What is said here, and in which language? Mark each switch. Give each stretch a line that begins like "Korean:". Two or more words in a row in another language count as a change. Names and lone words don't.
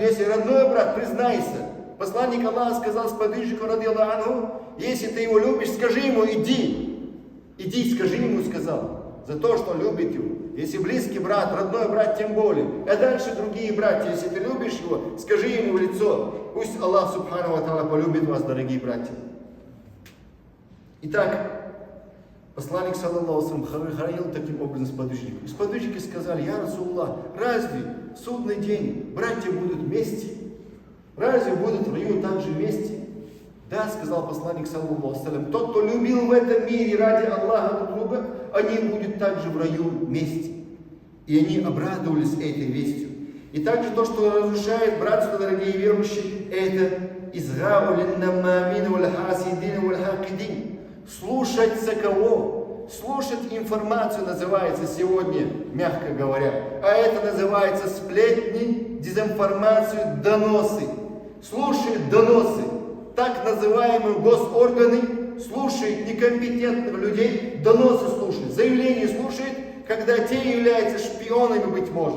Russian: Если родной брат, признайся. Посланник Аллаха сказал сподвижнику, ради Аллаху, если ты его любишь, скажи ему, иди. Иди, скажи ему, сказал, за то, что любит его. Если близкий брат, родной брат, тем более. А дальше другие братья, если ты любишь его, скажи ему в лицо. Пусть Аллах,
Arabic: سبحانه وتعالى,
Russian: полюбит вас, дорогие братья. Итак, посланник,
Arabic: صلى الله عليه وسلم,
Russian: хранил таким образом сподвижников. И сподвижники сказали,
Arabic: يا رسول الله,
Russian: разве в судный день братья будут вместе? Разве будут в раю также вместе? Да, сказал посланник,
Arabic: صلى الله عليه وسلم,
Russian: тот, кто любил в этом мире ради Аллаха друг друга, они будут также в раю вместе. И они обрадовались этой вестью. И также то, что разрушает братство, дорогие верующие, это
Arabic: إصغاء للنمامين والحاسدين والحاقدين.
Russian: Слушаться кого? Слушать информацию называется сегодня, мягко говоря. А это называется сплетни, дезинформацию, доносы. Слушают доносы. Так называемые госорганы слушают некомпетентных людей, доносы слушают, заявления слушают, когда те являются шпионами, быть может.